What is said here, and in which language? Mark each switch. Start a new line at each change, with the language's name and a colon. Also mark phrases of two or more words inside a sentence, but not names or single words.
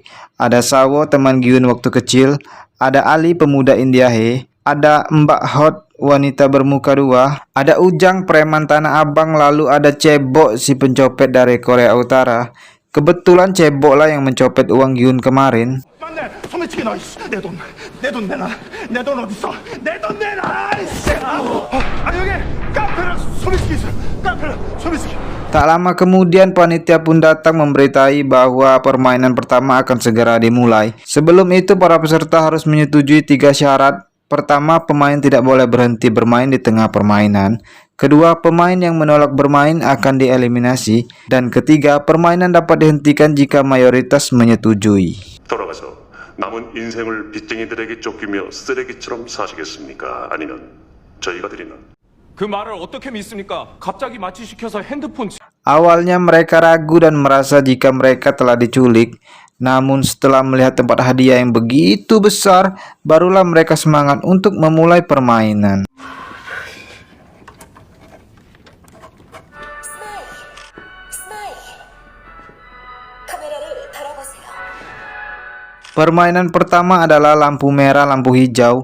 Indonesian: Ada Sawo, teman Gyun waktu kecil. Ada Ali, pemuda India He. Ada Mbak Hot, wanita bermuka dua. Ada Ujang, preman Tanah Abang. Lalu ada Cebok, si pencopet dari Korea Utara. Kebetulan cebok lah yang mencopet uang Gyun kemarin.
Korean: 맞네. 소매치기 너. 내 돈 내놔. 내 돈 어딨어? 내 돈 내놔. 이씨. 여기 카페라 소매치기 있어. 카페라 소매치기.
Indonesian: Tak lama kemudian panitia pun datang memberitahi bahwa permainan pertama akan segera dimulai. Sebelum itu para peserta harus menyetujui 3 syarat. Pertama, pemain tidak boleh berhenti bermain di tengah permainan. Kedua, pemain yang menolak bermain akan dieliminasi. Dan ketiga, permainan dapat dihentikan jika mayoritas menyetujui.
Korean: 돌아가서 남은 인생을 빚쟁이들에게 쫓기며 쓰레기처럼 사시겠습니까? 아니면 저희가 드리는 그 말을 어떻게 믿습니까? 갑자기 마취시켜서 핸드폰
Indonesian: Awalnya mereka ragu dan merasa jika mereka telah diculik. Namun setelah melihat tempat hadiah yang begitu besar, barulah mereka semangat untuk memulai permainan. Permainan pertama adalah lampu merah, lampu hijau.